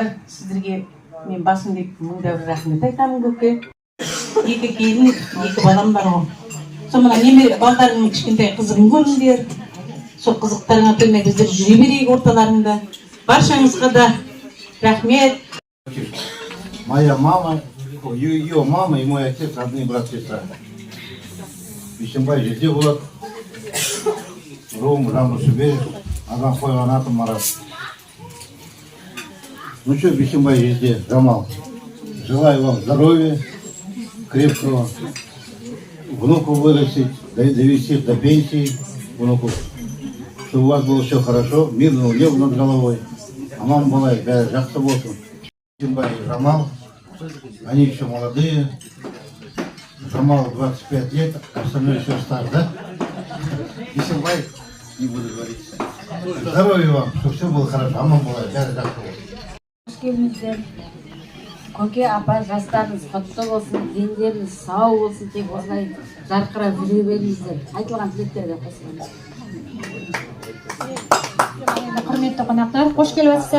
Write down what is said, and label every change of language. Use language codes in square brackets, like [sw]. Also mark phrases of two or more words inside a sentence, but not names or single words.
[kk] Сіздерге мен басым деп мыңда бір рахмет айтамын көпке. Екі келін, екі балам бар ғой. Сол мына немере балдарыңның кішкентай қызығын көріңдер. Сол қызықтарыңа тоймай біздер жүре берейік орталарында. Баршаңызға да рахмет. [ru] Моя мама, ее мама и мой отец родные брат и сестра. [kk] Бейсенбай жерде болады. Руым Жамбыл Шүберев, адам қойған атым Марат. [ru] Ну что, Бейсенбай жерде, Жамал, желаю вам здоровья, крепкого, внуков вырастить, довести до пенсии внуков, чтобы у вас было все хорошо, мирного неба над головой. А мама была [kk] бәрі жақсы болсын. [ru] Бейсенбай и Жамал, они еще молодые. Жамалу 25 лет, остальное еще стар, да? Бейсенбай, не буду говорить. Здоровья вам, чтобы все было хорошо, а мама была [kk] бәрі жақсы болсын. Қош келдіңіздер. Көке апа жастарыңыз құтты болсын, дендеріңіз сау болсын, тек осылай жарқырап жүре беріңіздер. Айтылған тілектерге қосылыңыз. Құрметті қонақтар, қош келіп жатсыздар.